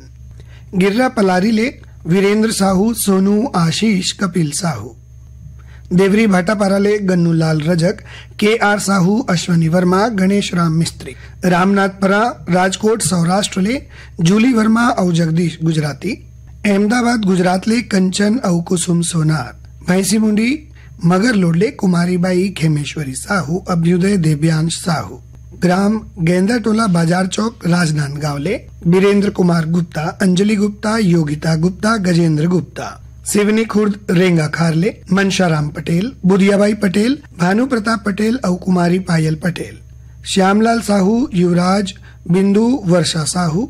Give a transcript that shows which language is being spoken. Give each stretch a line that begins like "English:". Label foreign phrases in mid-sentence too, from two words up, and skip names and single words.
Chhattisgarhi: गिर्रा पलारी ले वीरेंद्र साहू, सोनू, आशीष, कपिल साहू। देवरी भाटापारा ले गन्नूलाल रजक, के आर साहू, अश्वनी वर्मा, गणेश राम मिस्त्री। रामनाथपरा राजकोट सौराष्ट्र ले जूली वर्मा और जगदीश गुजराती। अहमदाबाद गुजरात ले कंचन और कुसुम सोनार। भैंसी मुंडी मगर लोडले कुमारीबाई खेमेश्वरी साहू, अभ्युदय देव्यांश साहू। ग्राम गेंदाटोला बाजार चौक राजनांदगांव ले बीरेंद्र कुमार गुप्ता, अंजलि गुप्ता, योगिता गुप्ता, गजेंद्र गुप्ता। सिवनी खुर्द रेंगा खारले मनशाराम पटेल, बुधियाबाई पटेल, भानु प्रताप पटेल और कुमारी पायल पटेल। श्यामलाल साहू, युवराज, बिंदु, वर्षा साहू।